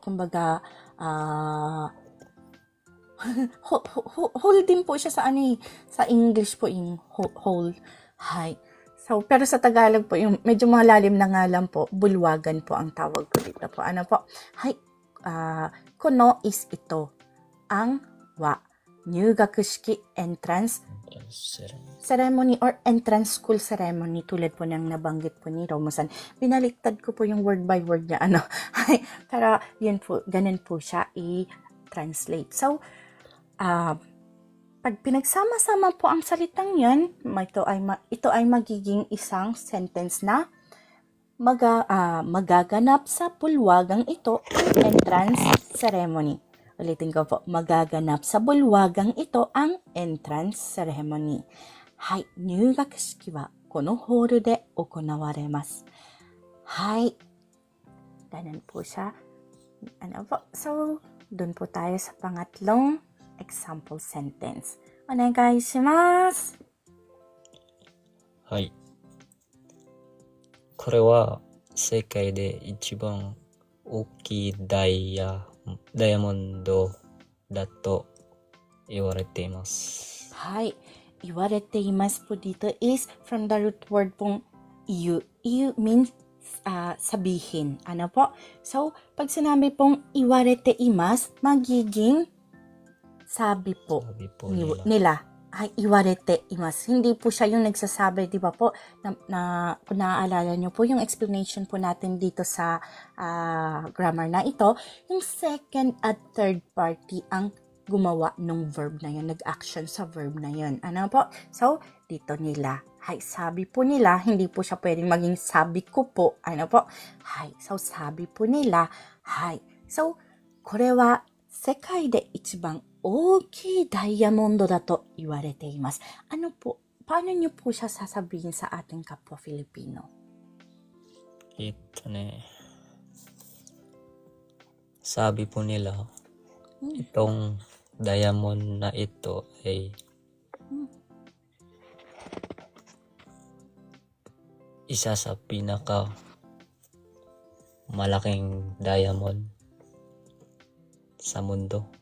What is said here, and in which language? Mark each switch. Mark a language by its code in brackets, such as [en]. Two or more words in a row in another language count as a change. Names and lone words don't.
[tl] Kumbaga, whole din po siya sa English po yung whole. Hay. So, pero sa Tagalog po, yung medyo malalim na nga lang po, bulwagan po ang tawag ko dito po. Ano po? Hay. Kono is ito. Ang wa. [en] 入学式 entrance ceremony or entrance school ceremony. [tl] Tulad po ng nabanggit po ni Romusan. Binaliktad ko po yung [en] word by word [tl] niya. Pero yun po, ganun po siya i-translate. So, pag Pag pinagsama-sama po ang salitang yan, ito ay magiging isang sentence na magaganap sa bulwagang ito ang [en] entrance ceremony. [tl] Ulitin ko po, magaganap sa bulwagang ito ang [en] entrance ceremony. [ja] Hai, 入学式はこのホールで行われます。Hai. [tl] Ganun po siya. So, dun po tayo sa pangatlong example sentence. [ja] お願いします. はい。これは世界で一番大きいダイヤモンドだと言われています。はい。言われています [tl] po dito [en] is from the root word pong iyu. [tl] Iyu means sabihin. Ano po? So, pag sinabi pong [ja] 言われています, [tl] magiging sabi po nila. [ja] Ay, 言われています. [tl] Hindi po siya yung nagsasabi, di ba po? Kung naaalala nyo po yung explanation po natin dito sa grammar na ito, yung second at [en] third party [tl] ang gumawa ng verb na yun, nag-action sa verb na yun. Ano po? So, dito nila. Hay, sabi po nila, hindi po siya pwedeng maging sabi ko po. Ano po? Hay, so sabi po nila, hay. So, [ja] これは世界で一番大きいダイヤモンドだと言われています。 [tl] Ano po? Paano niyo po siya sasabihin sa ating kapwa Filipino? Sabi po nila, itong diamond na ito ay isa sa pinaka malaking diamond sa mundo.